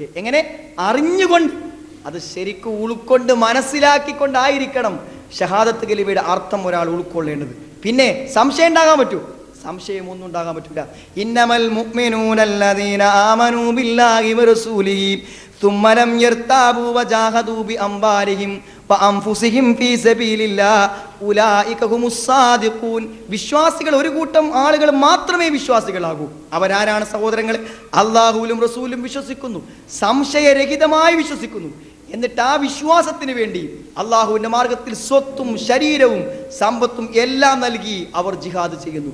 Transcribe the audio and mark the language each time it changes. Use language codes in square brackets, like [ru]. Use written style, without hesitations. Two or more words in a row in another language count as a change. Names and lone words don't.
[ml] എങ്ങനെ? അറിഞ്ഞുകൊണ്ട്, അത് ശരിക്കും ഉൾക്കൊണ്ട് മനസ്സിലാക്കിക്കൊണ്ടായിരിക്കണം ഷഹാദത്ത് കലിമയുടെ അർത്ഥം ഒരാൾ ഉൾക്കൊള്ളേണ്ടത്. പിന്നെ സംശയം ഉണ്ടാകാൻ പറ്റൂ? സംശയമൊന്നും ഉണ്ടാകാൻ പറ്റില്ല. [ar] إنما المؤمنون الذين آمنوا بالله ورسوله ثم لم يرتابوا وجاهدوا بأموالهم وأنفسهم في سبيل الله أولئك هم الصادقون. [ml] വിശ്വാസികൾ ഒരു കൂട്ടം ആളുകൾ മാത്രമേ വിശ്വാസികളാകൂ. അവരാരാണ് സഹോദരങ്ങളെ? അല്ലാഹുവിലും റസൂലും വിശ്വസിക്കുന്നു, സംശയരഹിതമായി വിശ്വസിക്കുന്നു. എന്നിട്ട് ആ വിശ്വാസത്തിന് വേണ്ടി അള്ളാഹുവിൻ്റെ മാർഗത്തിൽ സ്വത്തും ശരീരവും സമ്പത്തും എല്ലാം നൽകി അവർ ജിഹാദ് ചെയ്യുന്നു.